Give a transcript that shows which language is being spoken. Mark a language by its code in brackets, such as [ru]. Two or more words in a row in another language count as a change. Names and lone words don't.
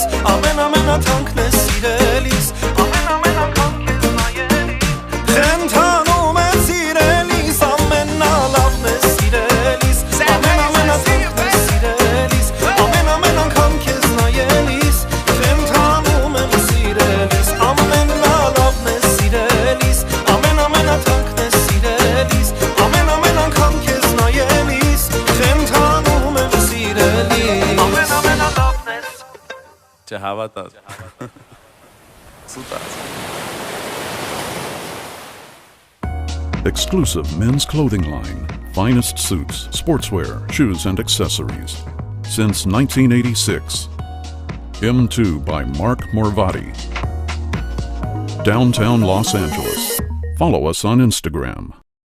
[hy] ամենաթանկն է սիրելիս, ամեն անգամ քեզ նայելիս, խենթանում եմ սիրելիս, ամենալավն է սիրելիս, ամենաթանկն է սիրելիս, ամեն անգամ քեզ նայելիս, խենթանում եմ սիրելիս, ամենալավն է սիրելիս, ամենաթանկն է սիրելիս, ամեն անգամ քեզ նայելիս, խենթանում եմ սիրելիս, ամենալավն է։ Չհավատաս։ Սուտա։ [en] Exclusive men's clothing line, finest suits, sportswear, shoes, and accessories. Since 1986. M2 by Mark Morvati. Downtown Los Angeles. Follow us on Instagram.